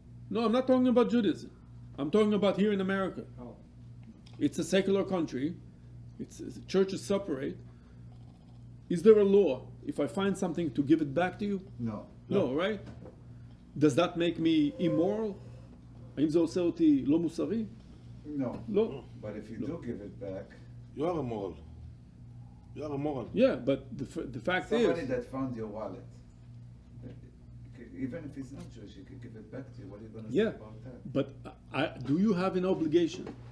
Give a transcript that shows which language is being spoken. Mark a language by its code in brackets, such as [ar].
[en] No, I'm not talking about Judaism. I'm talking about here in America. Oh. It's a secular country. The church is separate. Is there a law, if I find something, to give it back to you? No. No, right? Does that make me immoral? [he] האם זה עושה אותי לא מוסרי? [en] No. [he] לא. [en] But if you do give it back, You are a moral. You are a moral. Yeah, but the fact somebody is... that found your wallet, even if he's not Jewish, he could give it back to you. What are you going to Yeah, say about that? but do you have an obligation?